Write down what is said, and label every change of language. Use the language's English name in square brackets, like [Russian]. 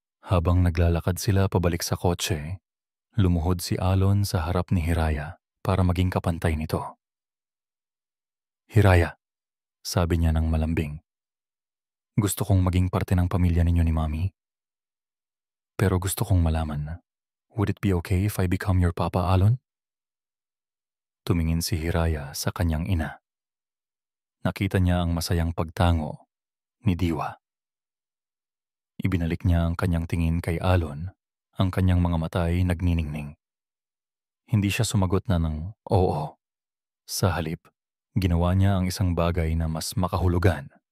[Filipino] Habang naglalakad sila pabalik sa kotse, lumuhod si Alon sa harap ni Hiraya para maging kapantay nito. Hiraya, sabi niya ng malambing. Gusto kong maging parte ng pamilya ninyo ni Mami. Pero gusto kong malaman, [English] would it be okay if I become your papa, Alon? [Filipino] Tumingin si Hiraya sa kanyang ina. Nakita niya ang masayang pagtango ni Diwa. Ibinalik niya ang kanyang tingin kay Alon, ang kanyang mga mata ay nagniningning. Hindi siya sumagot na ng oo. Sa halip, ginawa niya ang isang bagay na mas makahulugan.